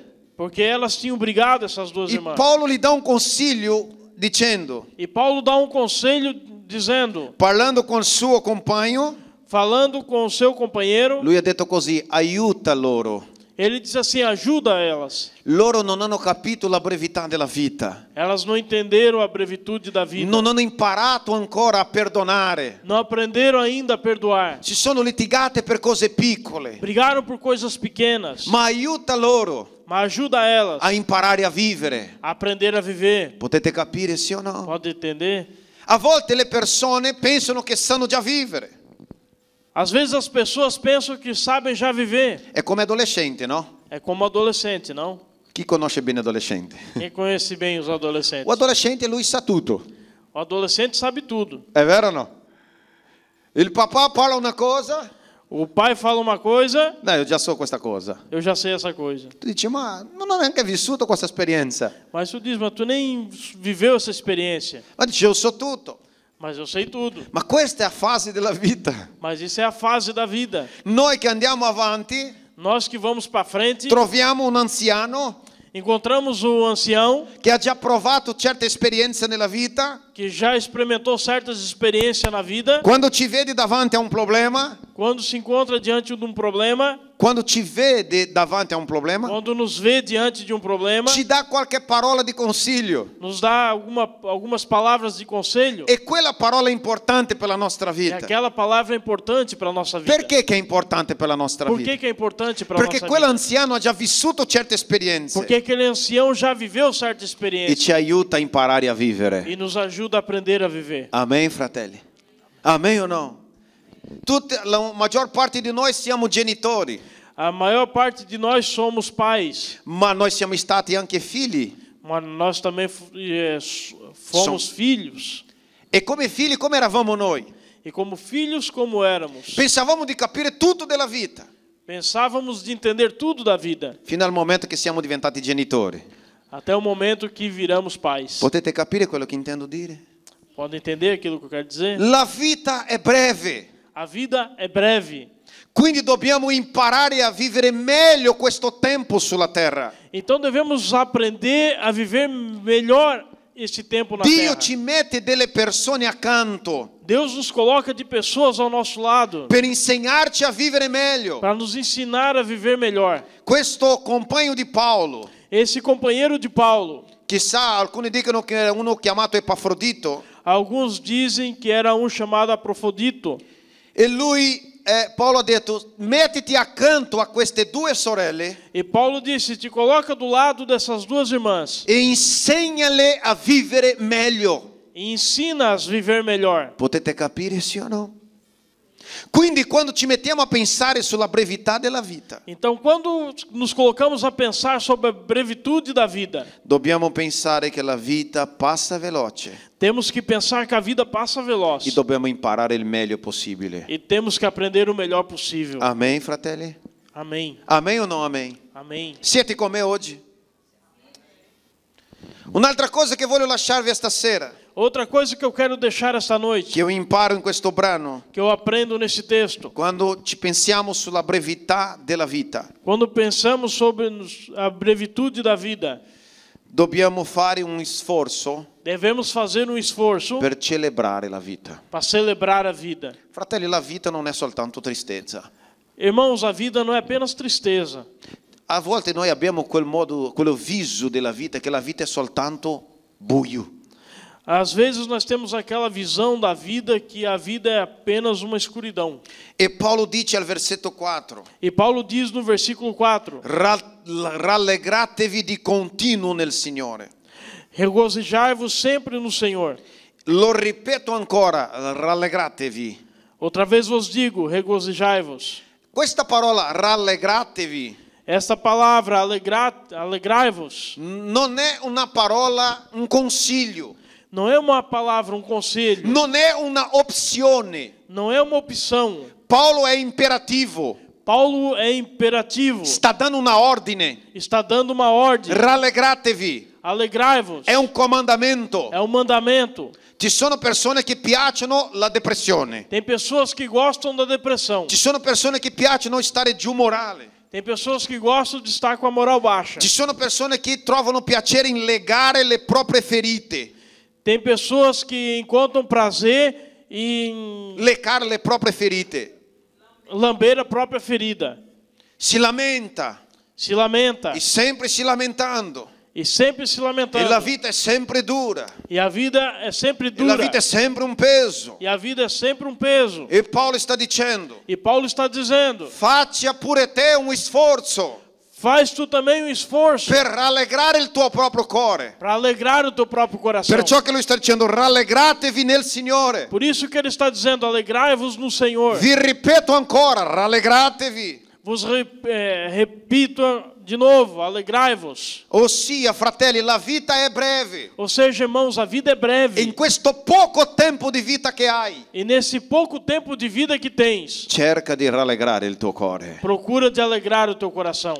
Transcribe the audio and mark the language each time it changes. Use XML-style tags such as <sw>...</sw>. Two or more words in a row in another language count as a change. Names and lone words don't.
<pt>Porque elas tinham brigado, essas duas E irmãs.</pt> <it>Paolo gli dà un consiglio dicendo,</it> <pt>E Paulo dá conselho dizendo,</pt> <it>parlando con il suo compagno,</it> <pt>falando com o seu companheiro,</pt> <it>lui ha detto così: aiuta loro.</it> <pt>ele diz assim: ajuda elas.</pt> <it>Loro non hanno capito la brevità della vita.</it> <pt>Elas não entenderam a brevitude da vida.</pt> <it>Non hanno imparato ancora a perdonare.</it> <pt>Não aprenderam ainda a perdoar.</pt> <it>Si sono litigate per cose piccole.</it> <pt>Brigaram por coisas pequenas.</pt> <it>Ma aiuta loro</it> <pt>Mas ajuda elas</pt> <it>a imparare a vivere.</it> <pt>a aprender a viver.</pt> <it>Potete capire, sì o no?</it> <pt>Pode entender?</pt> <it>A volte le persone pensano che sanno già vivere.</it> <pt>Às vezes as pessoas pensam que sabem já viver.</pt> <it>È come adolescente, no?</it> <pt>É como adolescente, não?</pt> <it>Chi conosce bene adolescente?</it> <pt>Quem conhece bem os adolescentes?</pt> <it>O adolescente lui sa tutto.</it> <pt>O adolescente sabe tudo.</pt> <it>È vero o no? Il papà parla una cosa,</it> <pt>O pai fala uma coisa,</pt> <it>No, io già so questa cosa.</it> <pt>eu já sei essa coisa.</pt> <it>Tu dici, ma non ho neanche vissuto questa esperienza.</it> <pt>Mas tu diz, mas tu nem viveu essa experiência.</pt> <it>Ma dici, io so tutto.</it> <pt>Mas eu sei tudo.</pt> <it>Ma questa è la fase della vita.</it> <pt>Mas isso é a fase da vida.</pt> <it>Noi che andiamo avanti,</it> <pt>Nós que vamos para frente,</pt> <it>troviamo un anziano</it> <pt>encontramos o ancião</pt> <it>che ha già provato certe esperienze nella vita.</it> <pt>que já experimentou certas experiências na vida.</pt> <it>Quando ci vedi davanti a un problema,</it> <pt>Quando se encontra diante de um problema,</pt> <it>quando ci vede davanti a un problema,</it> <pt>quando nos vê diante de um problema,</pt> <it>ci dà qualche parola di consiglio.</it> <pt>nos dá algumas palavras de conselho.</pt> <it>E quella parola è importante per la nostra</it> <pt>E</pt> <it>vita.</it> <pt>aquela palavra é importante para a nossa vida.</pt> <it>Perché che è importante per la nostra</it> <pt>Por</pt> <it>vita?</it> <pt>que é importante para a</pt> <it>Perché</it> <pt>nossa vida?</pt> <it>quell'anziano ha già vissuto certe esperienze</it> <pt>Porque aquele ancião já viveu certa</pt> <it>e</it> <pt>experiência</pt> <it>ci aiuta a imparare a vivere.</it> <pt>e nos ajuda a aprender a viver.</pt> <it>Amen, fratelli? Amen o no? La maggior parte di noi siamo genitori,</it> <pt>A maior parte de nós somos pais,</pt> <it>ma noi siamo stati anche figli.</it> <pt>mas nós também fomos filhos.</pt> <it>E come figli come eravamo noi?</it> <pt>E como filhos, como éramos,</pt> <it>Pensavamo di capire tutto della vita,</it> <pt>pensávamos de entender tudo da vida,</pt> <it>fino al momento che siamo diventati genitori.</it> <pt>até o momento que viramos pais.</pt> <it>Potete capire quello che intendo dire?</it> <pt>Pode entender aquilo que eu quero dizer?</pt> <it>La vita è breve,</it> <pt>A vida é breve.</pt> <it>quindi dobbiamo imparare a vivere meglio questo tempo sulla terra.</it> <pt>Então devemos aprender a viver melhor esse tempo na</pt> <it>Dio</it> <pt>terra.</pt> <it>ci mette delle persone accanto</it> <pt>Deus nos coloca de pessoas ao nosso lado</pt> <it>per insegnarci a vivere meglio.</it> <pt>para nos ensinar a viver melhor.</pt> <it>Questo compagno di Paolo,</it> <pt>Esse companheiro de Paulo,</pt> <it>chissà, alcuni dicono che era uno chiamato Epafrodito,</it> <pt>alguns dizem que era um chamado Apofrodito.</pt> <it>e lui, Paolo ha detto, mettiti accanto a queste due sorelle</it> <pt>E Paulo disse, te coloca do lado dessas duas irmãs</pt> <it>e insegnale a vivere meglio.</it> <pt>e ensina-as a viver melhor.</pt> <it>Potete capire, sì o no? Quindi quando ci mettiamo a pensare sulla brevità della vita,</it> <pt>Então, quando nos colocamos a pensar sobre a brevitude da vida,</pt> <it>dobbiamo pensare che la vita passa veloce</it> <pt>temos que pensar que a vida passa e veloz.</pt> <it>dobbiamo imparare il meglio possibile.</it> <pt>E temos que aprender o melhor possível.</pt> <it>Amen, fratelli?</it> <pt>Amém.</pt> <it>Amen o no amen?</it> <pt>Amém.</pt> <it>Siete con me oggi? Un'altra cosa che voglio lasciarvi stasera,</it> <pt>Outra coisa que eu quero deixar esta noite,</pt> <it>che io imparo in questo brano,</it> <pt>que eu aprendo nesse texto,</pt> <it>quando ci pensiamo sulla brevità della vita,</it> <pt>quando pensamos sobre a brevitude da vida,</pt> <it>dobbiamo fare un sforzo</it> <pt>devemos fazer um esforço</pt> <it>per celebrare la vita.</it> <pt>para celebrar a vida.</pt> <it>Fratelli, la vita non è soltanto tristezza.</it> <pt>Irmãos, a vida não é apenas tristeza.</pt> <it>A volte noi abbiamo quello viso della vita, che la vita è soltanto buio.</it> <pt>Às vezes nós temos aquela visão da vida que a vida é apenas uma escuridão.</pt> <it>E Paolo dice al versetto 4,</it> <pt>E Paulo diz no versículo 4,</pt> <it>rallegratevi di continuo nel Signore.</it> <pt>regozijai-vos sempre no Senhor.</pt> <it>Lo ripeto ancora, rallegratevi.</it> <pt>Outra vez vos digo, regozijai-vos.</pt> <it>Questa parola rallegratevi</it> <pt>Esta palavra, alegrai-vos,</pt> <it>non è una parola, un consiglio,</it> <pt>não é uma palavra, um conselho,</pt> <it>non è una opzione.</it> <pt>não é uma opção.</pt> <it>Paolo è imperativo,</it> <pt>Paulo é imperativo,</pt> <it>sta dando una ordine.</it> <pt>está dando uma ordem.</pt> <it>Rallegratevi,</it> <pt>Alegrai-vos,</pt> <it>è un comandamento.</it> <pt>é um mandamento.</pt> <it>Ci sono persone che piacciono la depressione.</it> <pt>Tem pessoas que gostam da depressão.</pt> <it>Ci sono persone che piacciono stare giù morale.</it> <pt>Tem pessoas que gostam de estar com a moral baixa.</pt> <it>Ci sono persone che trovano piacere in legare le proprie ferite,</it> <pt>Tem pessoas que encontram prazer em</pt> <it>leccare le proprie ferite.</it> <pt>lamber a própria ferida.</pt> <it>Si lamenta</it> <pt>Se lamenta</pt> <it>e sempre si lamentando.</it> <pt>e sempre se</pt> <it>E la</it> <pt>lamentando.</pt> <it>vita è sempre dura.</it> <pt>E a vida é sempre</pt> <it>E la</it> <pt>dura.</pt> <it>vita è sempre un peso.</it> <pt>E a vida é sempre um peso.</pt> <it>E Paolo sta dicendo,</it> <pt>E Paulo está dizendo,</pt> <it>faccia pure te un sforzo</it> <pt>faz tu também um esforço</pt> <it>per rallegrare il tuo proprio cuore.</it> <pt>para alegrar o teu próprio coração.</pt> <it>Perciò che lui sta dicendo, rallegratevi nel Signore.</it> <pt>Por isso que ele está dizendo, alegrai-vos no Senhor.</pt> <it>Vi ripeto ancora, rallegratevi.</it> <pt>Vos repito De novo, alegrai-vos.</pt> <it>Ossia, fratelli, la vita è breve.</it> <pt>Ou seja, irmãos, a vida é breve.</pt> <it>In questo poco tempo di vita che hai,</it> <pt>E nesse pouco tempo de vida que tens,</pt> <it>cerca di rallegrare il tuo cuore.</it> <pt>procura de alegrar o teu coração.</pt>